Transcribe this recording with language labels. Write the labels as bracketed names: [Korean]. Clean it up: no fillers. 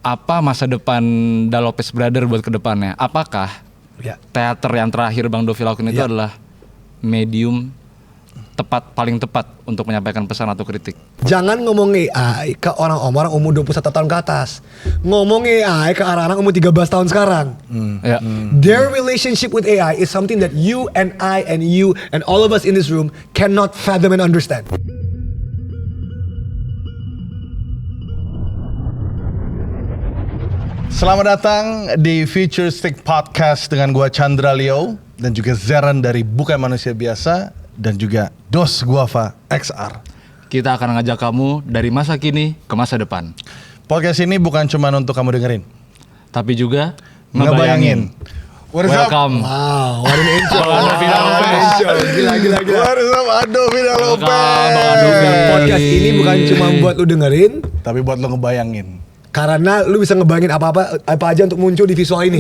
[Indonesian] apa masa depan Da Lopez Brother buat kedepannya? Apakah teater yang terakhir Bang Dovi lakukan itu adalah medium paling tepat untuk menyampaikan pesan atau kritik? Jangan ngomong AI ke orang-orang umur 21 tahun ke atas. Ngomong AI ke anak-anak umur 13 tahun sekarang. [English] Their relationship with AI is something that you and I and you and all of us in this room cannot fathom and understand. [Indonesian] Selamat datang di Futuristic Podcast dengan gua Chandra Leo dan juga Zeran dari Bukan Manusia Biasa dan juga Dos Guava XR. Kita akan ngajak kamu dari masa kini ke masa depan. Podcast ini bukan cuma untuk kamu dengerin, tapi juga ngebayangin. [English] Welcome. Wow, what an intro. [Indonesian] Gila. [English] What is up, Adovi Da Lopez. [Indonesian] Podcast ini bukan cuma buat lu dengerin, tapi buat lo ngebayangin. karena lu bisa ngebayangin apa aja untuk muncul di visual ini.